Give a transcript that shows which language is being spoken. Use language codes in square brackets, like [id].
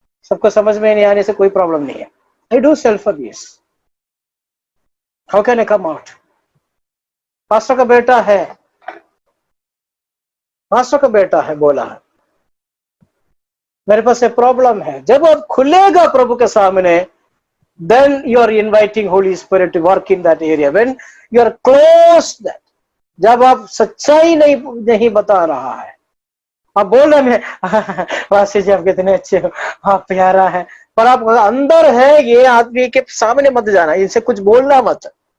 [hi] सबको समझ में नहीं आने से कोई प्रॉब्लम नहीं है, [en] I do self abuse, how can I come out. [hi] Pastor का बेटा है, पास्टर का बेटा है, बोला है मेरे पास ये प्रॉब्लम है। जब आप खुलेगा प्रभु के सामने, [en] then you are inviting Holy Spirit to work in that area. When you are close that, [hi] जब आप सच्चाई नहीं बता रहा है, आप बोल रहे हैं वासी जी आप कितने अच्छे हो, आप प्यारा है, पर आप अंदर है ये आदमी के सामने मत जाना, इनसे कुछ बोलना मत।